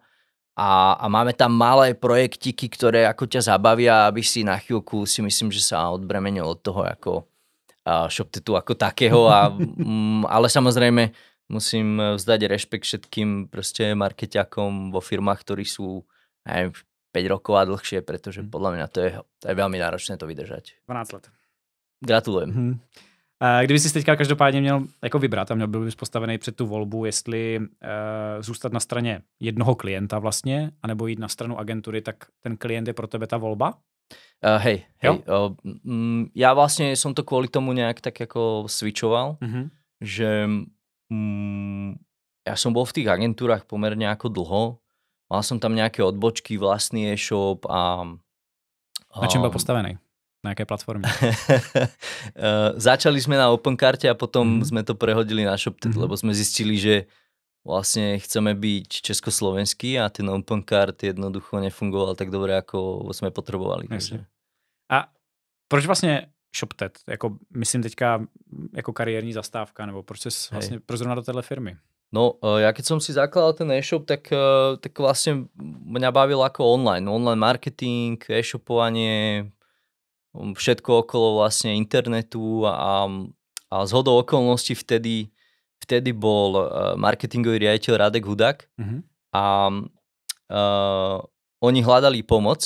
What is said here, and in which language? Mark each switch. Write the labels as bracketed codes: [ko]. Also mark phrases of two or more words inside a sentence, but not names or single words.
[sk] A máme tam malé projektiky, ktoré ako ťa zabavia, aby si na chvíľku si myslím, že sa odbremenil od toho ako ShopTetu ako takého, ale samozrejme musím vzdať rešpekt všetkým proste markeťakom vo firmách, ktorí sú 5 rokov a dlhšie, pretože podľa mňa to je veľmi náročné to vydržať. [cs] 12 let. [sk] Gratulujem. [cs] Kdyby si teďka každopádně měl jako vybrat a měl byl bys postavený před tu volbu, jestli zůstat na straně jednoho klienta vlastně, anebo jít na stranu agentury, tak ten klient je pro tebe ta volba? [sk] Hej. Ja vlastne som to kvôli tomu nejak tak ako switchoval, že ja som bol v tých agentúrach pomerne ako dlho, mal som tam nejaké odbočky, vlastný e-shop a... [cs] Na čem byl postavený? Na jaké platformě? [sk] Začali sme na Opencarte a potom sme to prehodili na ShopTet, lebo sme zistili, že vlastne chceme byť československý a ten Opencart jednoducho nefungoval tak dobre, ako sme potrebovali. [cs] A proč vlastně ShopTet? Jako, myslím teďka jako kariérní zastávka, nebo proč jsi vlastně prozrovna do téhle firmy? [sk] No, ja keď som si zakladal ten e-shop, tak vlastne mňa bavil ako online marketing, e-shopovanie, všetko okolo vlastne internetu a zhodou okolností vtedy bol marketingový riaditeľ Radek Hudák a oni hľadali pomoc.